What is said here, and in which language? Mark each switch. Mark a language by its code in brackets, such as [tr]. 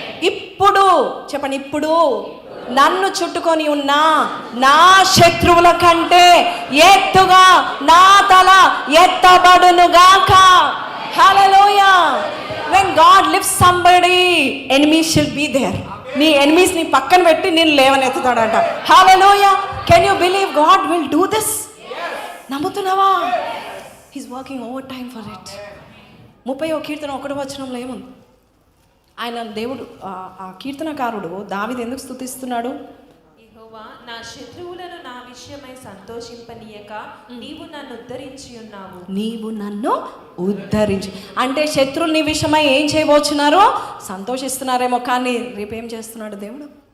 [te] ఇప్పుడు చెప్పండి, ఇప్పుడు నన్ను చుట్టుకొని ఉన్న నా శత్రువుల కంటే ఎత్తుగా నా తల ఎత్తబడునుగాక. హల్లెలూయా. [en] When God lifts somebody, enemies shall be there. [te] నీ ఎనిమీస్ ని పక్కన పెట్టి నేను లేవనెత్తుతాడంట. హల్లెలూయా. [en] Can you believe God will do this? [te] నమ్ముతున్నావా? [en] He's working overtime for it. [te] 30వ కీర్తన 1వ వచనంలో ఏముంది? ఆయన దేవుడు, ఆ కీర్తనకారుడు దావీదు ఎందుకు స్తుతిస్తున్నాడు? యెహోవా నా శత్రువులను నా విషయమై సంతోషింపనీయక నీవు నన్ను ఉద్ధరించి ఉన్నావు. నీవు నన్ను ఉద్ధరించి అంటే శత్రువులు నీ విషయమై ఏం చేయబోచున్నారో సంతోషిస్తున్నారేమో, కానీ రేపేం చేస్తున్నాడు దేవుడు?